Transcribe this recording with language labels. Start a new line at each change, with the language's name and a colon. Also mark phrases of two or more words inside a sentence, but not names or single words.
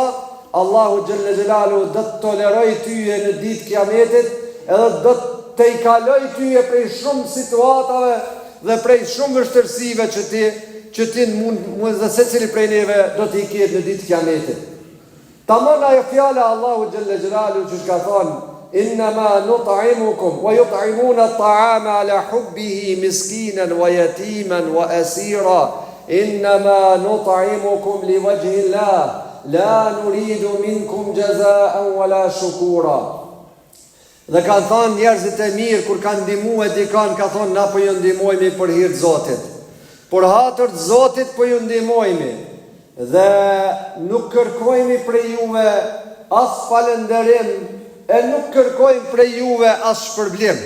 Arabic: الله جل جلاله
Albanian: do të toleroj tyje në ditë kiametit, edhe do të i kaloj tyje prej shumë situatave dhe prej shumë vështërsive që ti mund dhe secili prej neve do t'i ketë në ditë kiametit. Tamam ajo fjala
Arabic: الله جل جلاله
Albanian: që ka thonë,
Arabic: إنما نطعمكم ويطعمون الطعام على حبه مسكينا ويتيما وأسيرا إنما نطعمكم لوجه الله لا نريد منكم جزاء ولا شكورا.
Albanian: Dhe kanë thonë njerëzit e mirë kur kanë ndihmu e dikan, ka thonë na po ju ndihmojmë për hir të Zotit. Por hatër të Zotit po ju ndihmojmë. Dhe nuk kërkojmë prej juve as falënderim, e nuk kërkojmë prej juve as shpërblim.